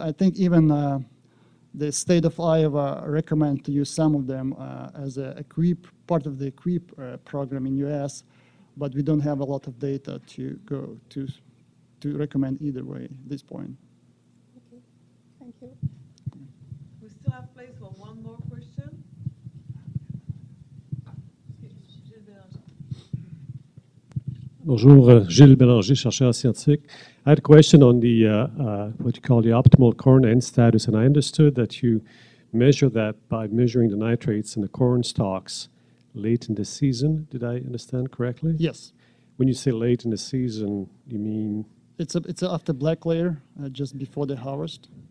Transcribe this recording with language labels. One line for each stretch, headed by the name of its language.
English: I think even the state of Iowa recommend to use some of them as a part of the EQIP program in US, but we don't have a lot of data to go to recommend either way at this point. Okay, thank you. We still have place for one more question.
French: Bonjour, Gilles Bélanger, chercheur scientifique.
English: I had a question on the what you call the optimal corn end status, and I understood that you measure that by measuring the nitrates in the corn stalks late in the season. Did I understand correctly? Yes. When you say late in the season, you mean? It's after black layer, just before the harvest.